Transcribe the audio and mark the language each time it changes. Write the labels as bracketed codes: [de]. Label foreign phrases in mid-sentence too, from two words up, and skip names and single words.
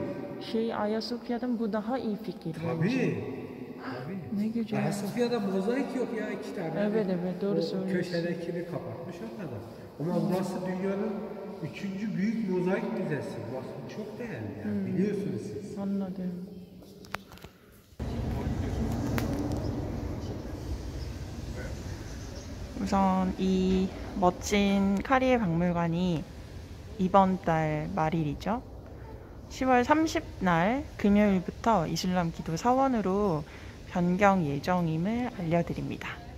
[tr] Ayasofya'dan bu daha iyi fikir. bence. Tabii. Ne güzel. Ayasofya'da mozaik yok ya, 2 tane. Evet, doğru O söylüyorsun. köşedekini kapatmış o kadar. Ama burası dünyanın 3. büyük mozaik müzesi. Burası çok değerli yani, biliyorsunuz siz. Anladım. [ko] 우선 이 멋진 카리에 박물관이 이번 달 말일이죠. 10월 30날 금요일부터 이슬람 기도 사원으로 변경 예정임을 알려드립니다.